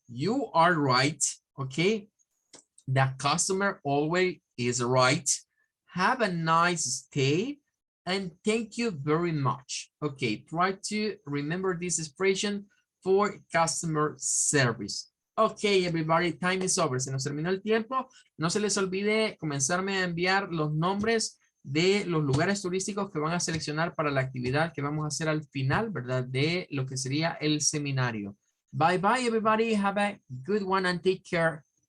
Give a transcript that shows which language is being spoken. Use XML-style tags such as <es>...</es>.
<en>You are right. Okay, the customer always is right. Have a nice stay and thank you very much. Okay, try to remember this expression for customer service. Ok, everybody, time is over.</en> <es>Se nos terminó el tiempo. No se les olvide comenzarme a enviar los nombres de los lugares turísticos que van a seleccionar para la actividad que vamos a hacer al final, ¿verdad? De lo que sería el seminario.</es> <en>Bye, bye, everybody. Have a good one and take care.</en>